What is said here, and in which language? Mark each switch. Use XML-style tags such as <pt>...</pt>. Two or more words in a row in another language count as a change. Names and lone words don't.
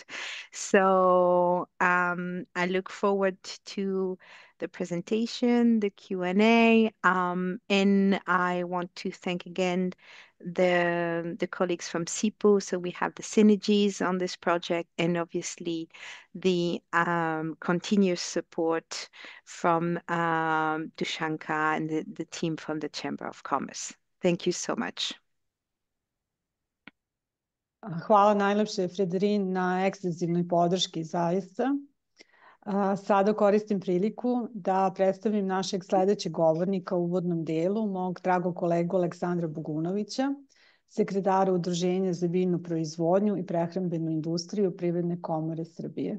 <en>So I look forward to the presentation, the Q&A, and I want to thank again the colleagues from SIPO. So we have the synergies on this project and obviously the continuous support from Dushanka and the team from the Chamber of Commerce. Thank you so much.</en> <sr>Hvala najlepše, Frederin, na ekstenzivnoj podrški, zaista. Sada koristim priliku da predstavim našeg sledećeg govornika u uvodnom delu, mog dragog kolegu Aleksandra Bogunovića, sekretara Udruženja za biljnu proizvodnju i prehrambenu industriju Privredne komore Srbije.</sr>